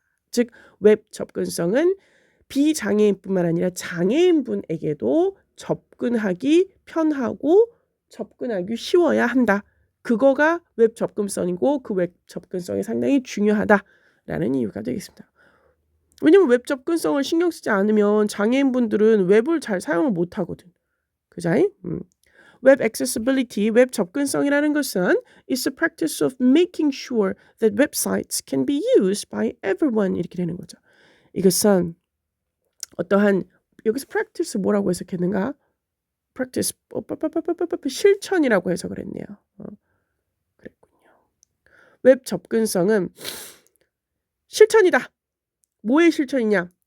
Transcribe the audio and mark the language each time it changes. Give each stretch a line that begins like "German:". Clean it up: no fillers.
Korean: 즉, 웹 접근성은 비장애인뿐만 아니라 장애인분에게도 접근하기 편하고 접근하기 쉬워야 한다. 그거가 웹 접근성이고 그 웹 접근성이 상당히 중요하다라는 이유가 되겠습니다. 왜냐면 웹 접근성을 신경 쓰지 않으면 장애인분들은 웹을 잘 사용을 못하거든. 그자이?
English: 웹 accessibility, 웹 접근성이라는 것은 is the practice of making sure that websites can be used by everyone, 이렇게 되는 거죠.
Korean: 이것은 어떠한, 여기서 practice 뭐라고 해석했는가? practice 실천이라고 해석을 했네요. 그랬군요. 웹 접근성은 실천이다. 뭐의 실천이냐?